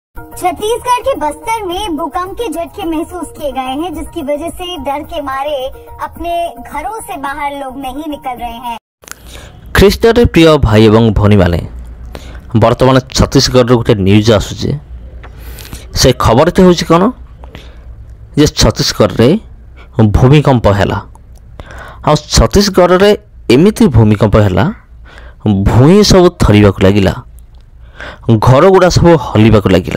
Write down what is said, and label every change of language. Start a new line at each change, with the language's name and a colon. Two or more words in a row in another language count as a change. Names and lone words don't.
Hindi: छत्तीसगढ़ के बस्तर में भूकंप के झटके महसूस किए गए हैं, जिसकी वजह से डर के मारे अपने घरों से बाहर लोग नहीं निकल रहे हैं।
Odia: ଖ୍ରୀଷ୍ଟରେ ପ୍ରିୟ ଭାଇ ଏବଂ ଭଉଣୀମାନେ, ବର୍ତ୍ତମାନ ଛତିଶଗଡ଼ରୁ ଗୋଟେ ନ୍ୟୁଜ୍ ଆସୁଛି। ସେ ଖବରଟି ହେଉଛି କ'ଣ ଯେ ଛତିଶଗଡ଼ରେ ଭୂମିକମ୍ପ ହେଲା। ଆଉ ଛତିଶଗଡ଼ରେ ଏମିତି ଭୂମିକମ୍ପ ହେଲା, ଭୂଇଁ ସବୁ ଥରିବାକୁ ଲାଗିଲା, ଘରଗୁଡ଼ା ସବୁ ହଲିବାକୁ ଲାଗିଲା।